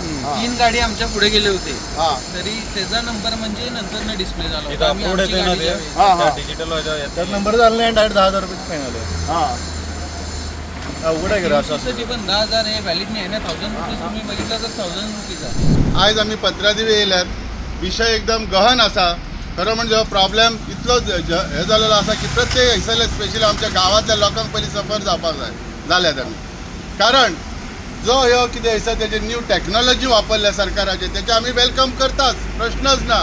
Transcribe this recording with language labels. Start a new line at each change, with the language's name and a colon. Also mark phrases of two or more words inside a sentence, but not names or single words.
Marathi: 3 गाडी आमच्या पुढे गेले होते, हां तरी त्याचा नंबर म्हणजे नंतर डिस्प्ले झाला होता। आम्ही पुढे आमची ते ना गाडी ते. ज्यावेळी- हां हां डिजिटल त्यात नंबर झाला नाही, डायरेक्ट 10,000 रुपये फाईन आले। हां अवघड आहे खरं असं साठी पण 10,000 हे व्हॅलिड नाही आहे ना। 1,000 रुपीज तुम्ही बघितलं तर 1,000 रुपीज आहे।
Konkani: आयज आमी पत्रादेवी येयल्यात, विशय एकदम गहन आसा। खरो म्हणजे हो प्रॉब्लेम इतलो हे जालेलो आसा की प्रत्येक हैसरले स्पेशली आमच्या गांवांतल्या लोकांक पयलीं सफर जावपाक जाल्यात आमी। कारण जो ह्यो कितें आसा तेजे
English: new technology
Konkani: वापरल्या सरकाराचे, तेचे आमी वेलकम करताच, प्रश्नच ना।